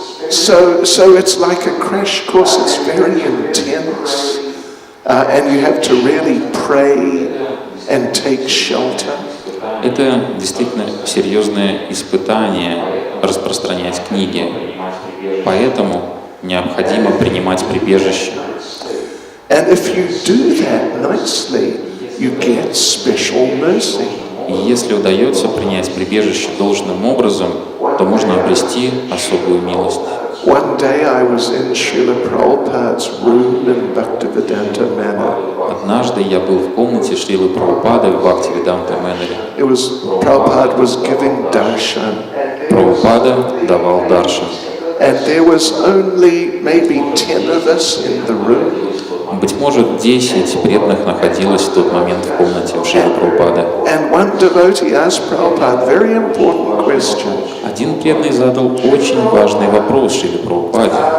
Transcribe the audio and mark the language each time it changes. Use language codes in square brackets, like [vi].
[en] So it's like a crash course. It's very intense, and you have to really pray and take shelter. [ru] Это действительно серьезное испытание распространять книги. Поэтому необходимо принимать прибежище. [en] And if you do that nicely, you get special mercy. [ru] И если удается принять прибежище должным образом, то можно обрести особую милость. [en] One day I was in Srila Prabhupada's room in Bhaktivedanta Manor. [ru] Однажды я был в комнате Шрилы Прабхупады в Бхактивиданта Манере. [en] Prabhupada was giving darshan. [ru] Прабхупада давал даршан. [en] And there was only maybe 10 of us in the room. [ru] Быть может, 10 преданных находилось в тот момент в комнате у Шрилы Прабхупады. [en] And one devotee asked Prabhupada a very important question. [ru] Один преданный задал очень важный вопрос Шриле Прабхупаде.